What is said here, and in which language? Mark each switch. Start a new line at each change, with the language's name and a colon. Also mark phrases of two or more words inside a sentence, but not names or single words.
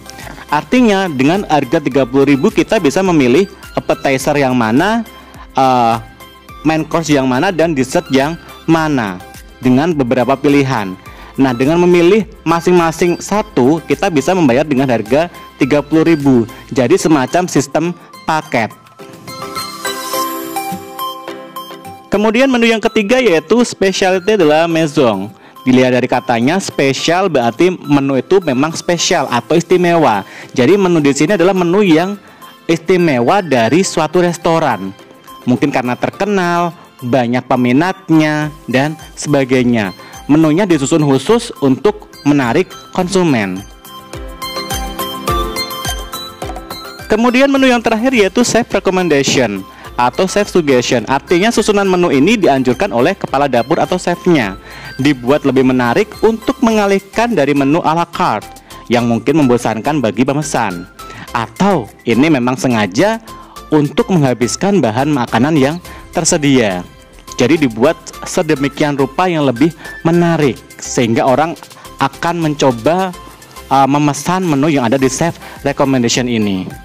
Indonesian: Artinya dengan harga 30.000 kita bisa memilih appetizer yang mana,
English: main course
Indonesian: yang mana, dan dessert yang mana dengan beberapa pilihan. Nah, dengan memilih masing-masing satu, kita bisa membayar dengan harga 30.000. Jadi semacam sistem paket. Kemudian menu yang ketiga yaitu
French: spécialité de la maison.
Indonesian: Dilihat dari katanya, spesial berarti menu itu memang spesial atau istimewa. Jadi menu di sini adalah menu yang istimewa dari suatu restoran. Mungkin karena terkenal, banyak peminatnya, dan sebagainya. Menunya disusun khusus untuk menarik konsumen. Kemudian menu yang terakhir yaitu
English: chef recommendation
Indonesian: atau
English: chef suggestion.
Indonesian: Artinya susunan menu ini dianjurkan oleh kepala dapur atau chefnya, dibuat lebih menarik untuk mengalihkan dari menu
French: a la carte
Indonesian: yang mungkin membosankan bagi pemesan, atau ini memang sengaja untuk menghabiskan bahan makanan yang tersedia. Jadi dibuat sedemikian rupa yang lebih menarik sehingga orang akan mencoba memesan menu yang ada di
English: chef recommendation
Indonesian: ini.